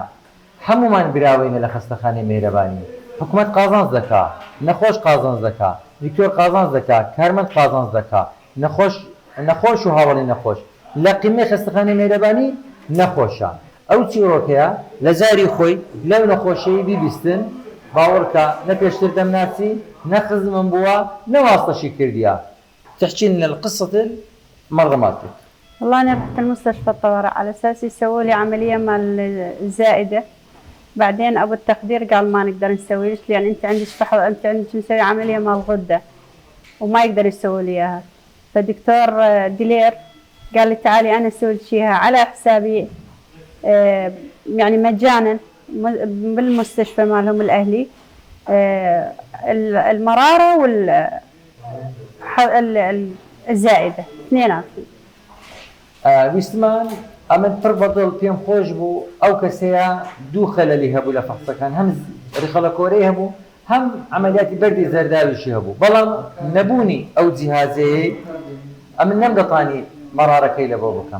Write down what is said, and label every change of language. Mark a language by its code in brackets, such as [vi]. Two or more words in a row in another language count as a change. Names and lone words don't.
[ckb] هەمومان براوینە لە خەستەخانەی میهرەبانی. حکوومەت قازانج دەکا، نەخۆش قازانج دەکا، دکتۆر قازانج دەکا، کارمەند قازانج دەکا، نەخۆش و هاوڵی نەخۆش. لە قیمەی خەستەخانەی میهرەبانی نەخۆشە. ئەو چیرۆکەیە لە زاری خۆی لەو نەخۆشەی بیبیستن، باوەڕکە نە پێشتر دەمناسی، نەخزمم بووە، نەواستەشی کردیە. [ar] تحكي لنا القصة مرة مالتك. والله أنا رحت المستشفى الطوارئ على أساس يسووا لي عملية مال الزائدة، بعدين أبو التخدير قال ما نقدر نسوي لك لأن أنت عندك فحص، أنت عندك مسوي عملية مال الغدة وما يقدر يسوي لي إياها. فدكتور ديلير قال لي تعالي أنا أسوي لك إياها على حسابي، يعني مجانا بالمستشفى مالهم الأهلي، المرارة الزائدة اثنيناتهم. [ckb] ویستمان ئەمن پڕ بەدڵ پێم خۆش بوو ئەو کەسەیە دوو خەلەلی هەبوو لە فەحسەکان، هەم ڕیخەڵە کۆرەی هەبوو، هەم عملیاتی بەردی زەرداویشی هەبوو. بەڵام نەبوونی ئەو جیهازەیە ئەمن نەمدەتوانی مەرارەکەی لەبۆ بکەم.